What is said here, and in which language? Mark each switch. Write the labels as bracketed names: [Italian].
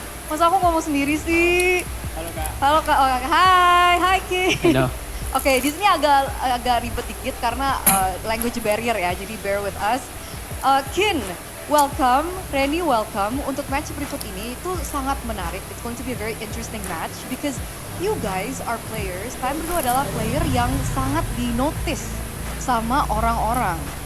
[Indonesian] Masa aku ngomong sendiri sih? Halo Kak. Halo Kak, oh, hai Kin. Halo. Oke, di sini agak ribet dikit karena language barrier ya, jadi [English] bear with us. Kin, welcome, Reni welcome. [Indonesian] Untuk match berikut ini itu sangat menarik. [English] It's going to be a very interesting match because you guys are players. [Indonesian] Kalian berdua adalah player yang sangat di-notice sama orang-orang.